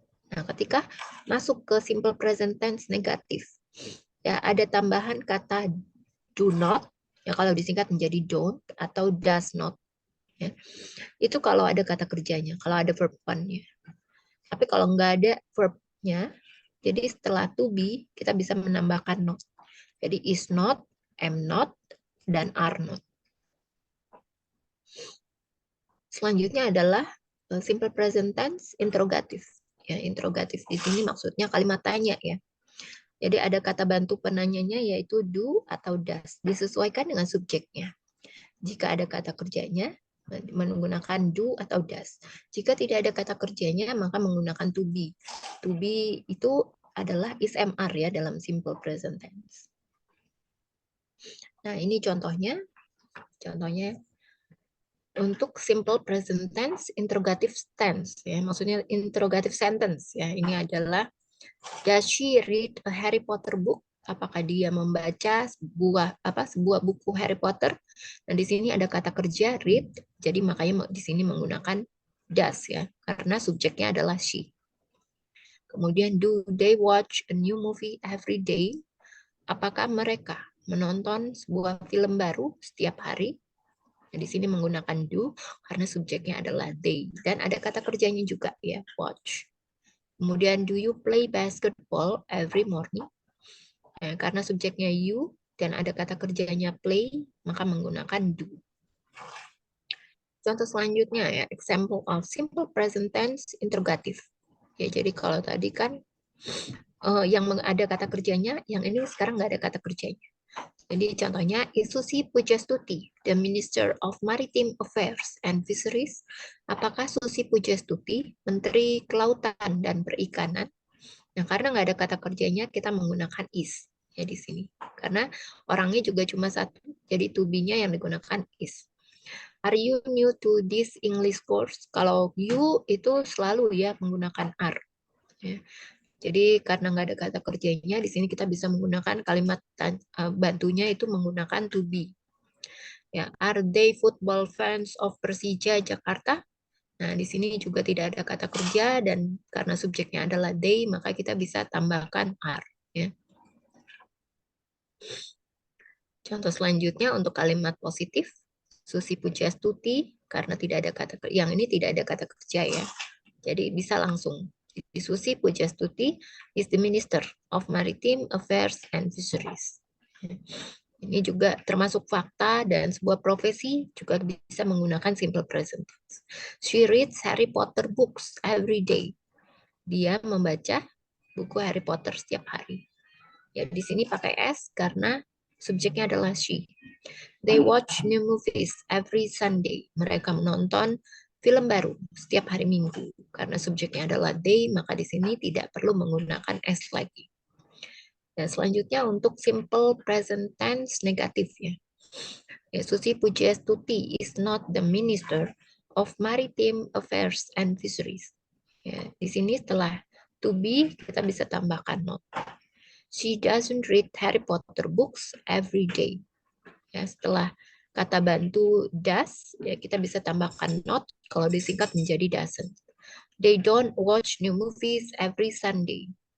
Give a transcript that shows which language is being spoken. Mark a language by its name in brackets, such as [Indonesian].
[Indonesian] Nah, ketika masuk ke simple present tense negatif, ya ada tambahan kata do not, ya kalau disingkat menjadi don't, atau does not. Ya. Itu kalau ada kata kerjanya, kalau ada verb one-nya. Tapi kalau nggak ada verb-nya, jadi setelah to be, kita bisa menambahkan not. Jadi is not, am not, dan are not. Selanjutnya adalah simple present tense interrogatif. Ya, interrogatif di sini maksudnya kalimat tanya ya. Jadi ada kata bantu penanyanya yaitu do atau does. Disesuaikan dengan subjeknya. Jika ada kata kerjanya, menggunakan do atau does. Jika tidak ada kata kerjanya, maka menggunakan to be. To be itu adalah is, am, are ya dalam simple present tense. Nah, ini contohnya. Contohnya untuk simple present tense interrogative tense ya, maksudnya interrogative sentence ya. Ini adalah [English] does she read a Harry Potter book? [Indonesian] Apakah dia membaca sebuah buku Harry Potter? Dan di sini ada kata kerja read, jadi makanya di sini menggunakan does ya, karena subjeknya adalah she. Kemudian [English] do they watch a new movie every day? [Indonesian] Apakah mereka menonton sebuah film baru setiap hari? Nah, di sini menggunakan do karena subjeknya adalah they dan ada kata kerjanya juga ya, watch. Kemudian [English] do you play basketball every morning? [Indonesian] Nah, karena subjeknya you dan ada kata kerjanya play, maka menggunakan do. Contoh selanjutnya ya, [English] example of simple present tense interrogative. [Indonesian] Ya, jadi kalau tadi kan yang ada kata kerjanya, yang ini sekarang nggak ada kata kerjanya. Jadi contohnya, [English] Susi Pujastuti, the Minister of Maritime Affairs and Fisheries. [Indonesian] Apakah Susi Pujastuti, Menteri Kelautan dan Perikanan? Nah, karena nggak ada kata kerjanya, kita menggunakan is ya di sini. Karena orangnya juga cuma satu, jadi to be-nya yang digunakan is. [English] Are you new to this English course? [Indonesian] Kalau you itu selalu ya menggunakan are. Ya. Jadi karena nggak ada kata kerjanya, di sini kita bisa menggunakan kalimat bantunya itu menggunakan to be. [English] Ya, are they football fans of Persija Jakarta? [Indonesian] Nah, di sini juga tidak ada kata kerja dan karena subjeknya adalah they, maka kita bisa tambahkan are. Ya. Contoh selanjutnya untuk kalimat positif, Susi Pujastuti karena tidak ada kata yang ini tidak ada kata kerja ya. Jadi bisa langsung. [English] Susi Pujastuti is the Minister of Maritime Affairs and Fisheries. [Indonesian] Ini juga termasuk fakta dan sebuah profesi juga bisa menggunakan simple present tense. [English] She reads Harry Potter books every day. [Indonesian] Dia membaca buku Harry Potter setiap hari. Ya di sini pakai S karena subjeknya adalah she. [English] They watch new movies every Sunday. [Indonesian] Mereka menonton film baru setiap hari Minggu. Karena subjeknya adalah they, maka di sini tidak perlu menggunakan S lagi. Dan selanjutnya untuk simple present tense negatif ya. [English] Susi Pujastuti is not the Minister of Maritime Affairs and Fisheries. [Indonesian] Ya, di sini setelah to be kita bisa tambahkan not. [English] She doesn't read Harry Potter books every day. [Indonesian] Ya, setelah kata bantu does, ya kita bisa tambahkan not kalau disingkat menjadi doesn't. [English] They don't watch new movies every Sunday.